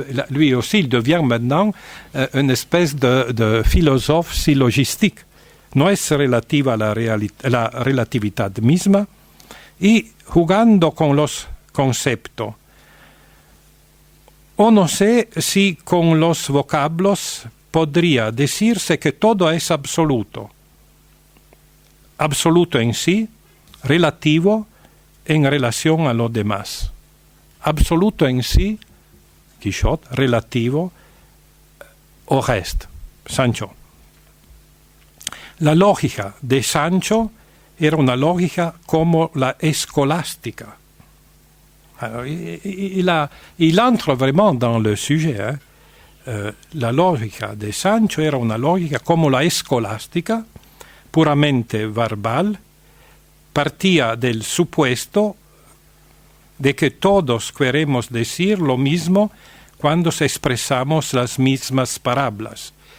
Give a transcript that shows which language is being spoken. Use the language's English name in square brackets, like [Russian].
[French] Lui aussi, il devient maintenant une espèce de philosophe syllogistique. [Spanish] No es relativa a la relatividad misma. Y jugando con los conceptos, o no sé si con los vocablos podría decirse que todo es absoluto. Absoluto en sí, relativo en relación a lo demás. Absoluto en sí, Quichotte, relativo [French] au reste, [Spanish] Sancho. La lógica de Sancho era una lógica como la escolástica. [French] Alors, il entre vraiment dans le sujet. [Spanish] La lógica de Sancho era una lógica como la escolástica, puramente verbal, partía del supuesto de que todos queremos decir lo mismo cuando expresamos las mismas parábolas.